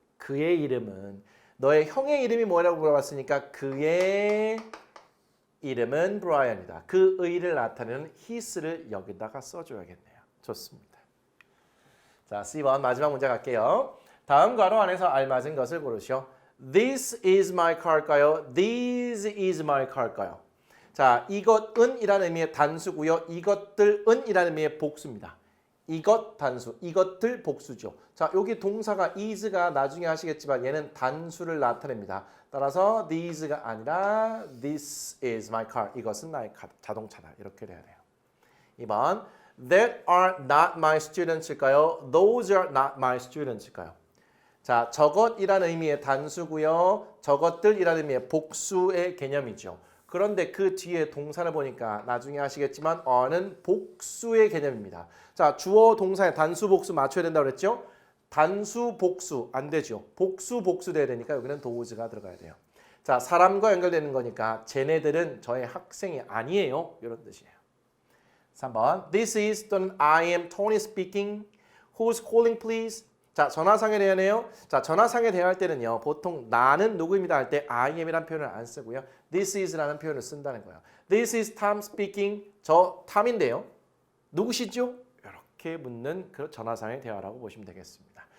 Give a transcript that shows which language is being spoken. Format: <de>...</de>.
<ko>그의 이름은. 너의 형의 이름이 뭐라고 물어봤으니까 그의 이름은 브라이언이다. 그의를 나타내는 his를 여기다가 써줘야겠네요. 좋습니다. 자, C번 마지막 문제 갈게요. 다음 괄호 안에서 알맞은 것을 고르시오.</ko> <en>This is my car</en> <ko>일까요?</ko> <en>This is my car일까요?</en> <ko>자, 이것은 이라는 의미의 단수고요. 이것들은 이라는 의미의 복수입니다. 이것 단수, 이것들 복수죠. 자, 여기 동사가 is가 나중에 하시겠지만 얘는 단수를 나타냅니다. 따라서</ko> <en>these가</en> <ko>아니라</ko> <en>this is my car.</en> <ko>이것은 나의 자동차다. 이렇게 돼야 돼요.</ko> <en>2번 that are not my students</en> <ko>일까요?</ko> <en>Those are not my students</en> <ko>일까요? 자, 저것이라는 의미의 단수고요. 저것들이라는 의미의 복수의 개념이죠. 그런데 그 뒤에 동사를 보니까 나중에 하시겠지만 어는 복수의 개념입니다. 자, 주어 동사의 단수 복수 맞춰야 된다고 그랬죠? 단수 복수 안 되죠. 복수 복수 돼야 되니까 여기는 does가 들어가야 돼요. 자, 사람과 연결되는 거니까 쟤네들은 저의 학생이 아니에요. 이런 뜻이에요.</ko> <en>3번 This is</en> <ko>또는</ko> <en>I am Tony speaking. Who's calling please?</en> <ko>자, 전화상에 대하네요. 자, 전화상에 대할 때는요. 보통 나는 누구입니다 할 때 I am이라는 표현을 안 쓰고요. This is라는 표현을 쓴다는 거예요.</ko> <en>This is Tom speaking.</en> <ko>저 탐인데요. 누구시죠? 이렇게 묻는 그 전화상의 대화라고 보시면 되겠습니다.</ko>